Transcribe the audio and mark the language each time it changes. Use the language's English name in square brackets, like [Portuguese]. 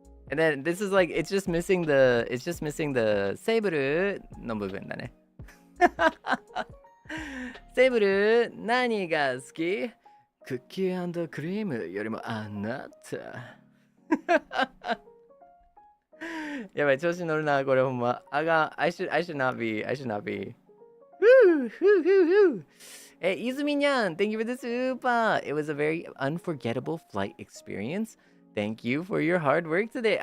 [English] And then this is like it's just missing the [Japanese] セイブルの部分だね。セイブル何が好き？クッキー&クリームよりもあなた。やばい、調子乗るな、これほんま。 [English] I should not be. Woo! Hey, Izumi-nyan, thank you for the super. It was a very unforgettable flight experience. Thank you for your hard work today.